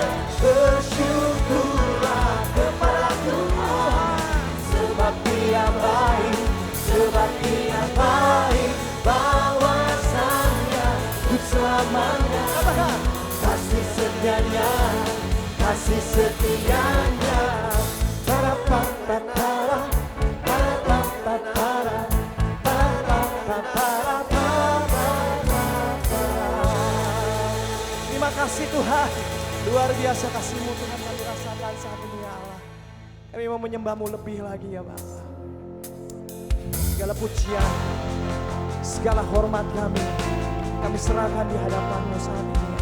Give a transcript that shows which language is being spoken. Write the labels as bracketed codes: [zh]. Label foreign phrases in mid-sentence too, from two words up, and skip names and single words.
[id] Bersyukurlah kepada Tuhan, sebab Dia baik, sebab Dia baik. Bahwasanya untuk selamanya, Katakan. kasih setianya, kasih setianya. Para-pa-pa-para, para-pa-pa-para, para-pa-pa-para. Terima kasih Tuhan. Luar biasa kasih-Mu Tuhan kami rasakan saat ini ya Allah. Kami mau menyembah-Mu lebih lagi ya Bapa. Segala pujian, segala hormat kami serahkan di hadapan-Mu saat ini ya.